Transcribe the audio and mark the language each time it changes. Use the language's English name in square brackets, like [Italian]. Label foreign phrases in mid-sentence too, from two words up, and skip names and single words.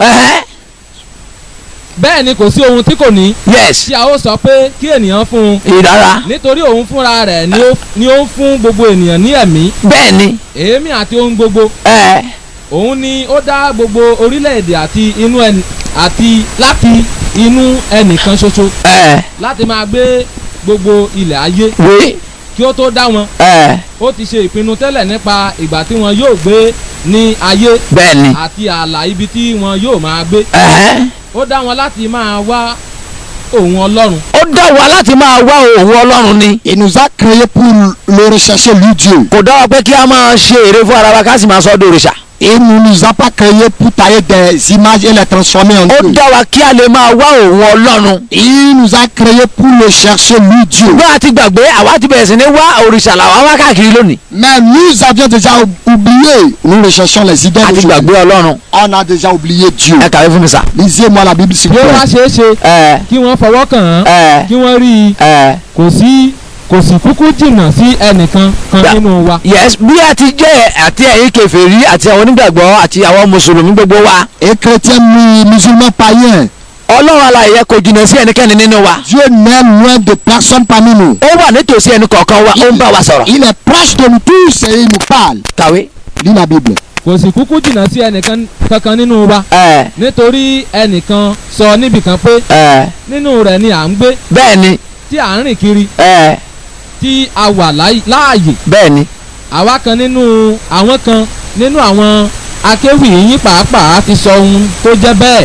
[Yoruba] bẹ́ẹ̀ ni kò sí ohun tí kò ní. yes. tí a ó sọ pé kí ènìyàn fún un. ìdára. nítorí òun fúnra rẹ̀ ni ó ń fún gbogbo ènìyàn ní ẹ̀mí. bẹ́ẹ̀ ni. èémí àti ohun gbogbo. òun ni ó dá gbogbo orílẹ̀-èdè àti láti inú ẹnìkan ṣoṣo. láti máa gbé gbogbo ilẹ̀ ayé. kí ó tó dá wọn. ó ti ṣe ìpinnu tẹ́lẹ̀ nípa ìgbà tí wọn yóò gbé ní ayé. bẹ́ẹ̀ ni. àti ààlà ibi tí wọn yóò máa gbé. ó dá wọn láti máa wá òun Ọlọ́run. ó dá wa láti máa wá òun Ọlọ́run ni. [French] Il nous a créé pour le rechercher lui Dieu. [Yoruba] kò dá wa pé kí a máa ṣe ère fún ara wa ká sì máa sọ dòrìṣà. [French] Il ne nous a pas créé pour tailler des images et les transformer en Dieu. [Yoruba] ó dá wa kí a lè máa wá òun Ọlọ́run. [French] Il nous a créé pour le chercher lui Dieu. [Yoruba] ṣùgbọ́n a ti gbàgbé àwa ti bẹ̀rẹ̀ sí ní wá òrìṣà làwa wá káàkiri lónìí. [French] Mais nous avions déjà oublié. Nous recherchons les idoles. [Yoruba] a ti gbàgbé Ọlọ́run. [French] On a déjà oublié Dieu. [Yoruba] ẹ kàwé fún mi sà. [French] Lisez-moi la Bible s'il vous [Yoruba] bí ó wá [French] plaît. [Yoruba] ṣeé ṣe kí wọ́n fọwọ́ kàn án kí wọ́n rí i kò sí kúkú jìnnà sí ẹnìkan kan nínú wa. yes bí a ti jẹ́ àti ẹ̀yin kèfèrí àti àwọn onígbàgbọ́ àti àwọn mùsùlùmí gbogbo wa. [French] Et chrétiens musulmans païens. [Yoruba] Ọlọ́run alààyè kò jìnnà sí ẹnikẹ́ni nínú wa. [French] Dieu n'est loin de personne parmi nous. [Yoruba] ó wà nítòsí ẹni kọ̀ọ̀kan wa ó ń bá wa sọ̀rọ̀. [French] Il est proche de nous tous et il nous parle. [Yoruba] kàwé. [French] Lis la Bible. [Yoruba] kò sì kúkú jìnnà sí ẹnìkan kankan nínú wa. nítorí ẹnìkan sọ níbìkan pé nínú rẹ̀ ni à ń gbé. bẹ́ẹ̀ ni. tí à ń rìn kiri. tí a wà láàyè. bẹ́ẹ̀ ni. àwọn kan nínú àwọn akéwì yín pàápàá ti sọ ohun tó jẹ́ bẹ́ẹ̀.